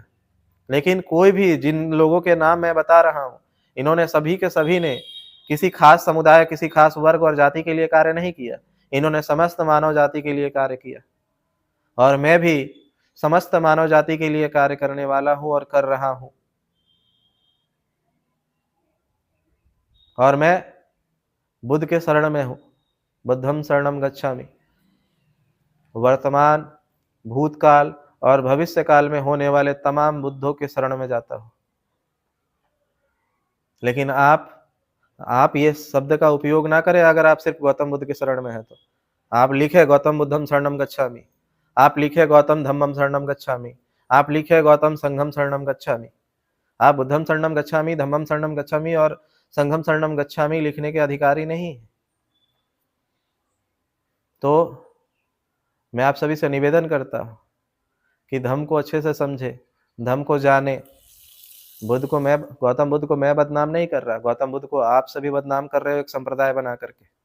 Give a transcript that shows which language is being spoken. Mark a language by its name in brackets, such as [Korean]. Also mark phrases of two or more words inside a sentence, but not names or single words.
[Hindi] लेकिन कोई भी, जिन लोगों के नाम मैं बता रहा हूँ, इन्होंने सभी के सभी ने किसी खास समुदाय, किसी खास वर्ग और जाति के लिए कार्य नहीं किया। इन्होंने समस्त मानव जाति के लिए कार्य किया, और मैं भी समस्त मानव जाति के लिए कार्य करने वाला हूँ और कर रहा हूँ। और मैं बुद्ध के शरण में हूँ। [Pali] बुद्धं शरणं गच्छामि। [Hindi] वर्तमान, भूतकाल और भविष्य काल में होने वाले तमाम बुद्धों के शरण में जाता हूँ। लेकिन आप ये शब्द का उपयोग ना करें अगर आप सिर्फ गौतम बुद्ध के शरण में हैं तो। आप लिखे [Pali] गौतम बुद्धं शरणं गच्छामि, [Hindi] आप लिखे [Pali] गौतम धम्मं शरणं गच्छामि, [Hindi] आप लिखे [Pali] गौतम संघं शरणं गच्छामि। [Hindi] आप [Pali] बुद्धं शरणं गच्छामि, धम्मं शरणं गच्छामि [Hindi] और [Pali] संघं शरणं गच्छामि [Hindi] लिखने के अधिकारी नहीं। तो मैं आप सभी से निवेदन करता हूँ कि धम्म को अच्छे से समझे, धम्म को जाने। गौतम बुद्ध को मैं बदनाम नहीं कर रहा, गौतम बुद्ध को आप सभी बदनाम कर रहे हो एक संप्रदाय बना करके।